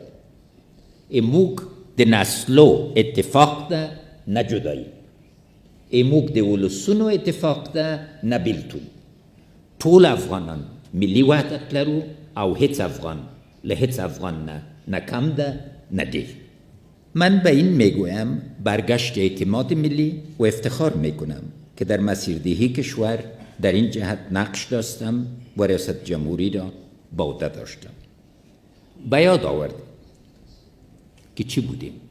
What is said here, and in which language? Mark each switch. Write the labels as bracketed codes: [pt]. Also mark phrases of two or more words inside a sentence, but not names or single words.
[ps] موږ د نسلو اتفاق ده نه جدایی. موږ د ولسونو اتفاق ده نه بیلتون. ټول افغانان ملي وحدت لرو او هیڅ افغان له هیڅ افغان نه کم ده نه ډیر. [fa] من به این میگویم برگشت اعتماد ملی و افتخار میکنم که در مسیردهی کشور در این جهت نقش داشتم و ریاست جمهوری را به عهده داشتم. به یاد آوردم که چی بودیم؟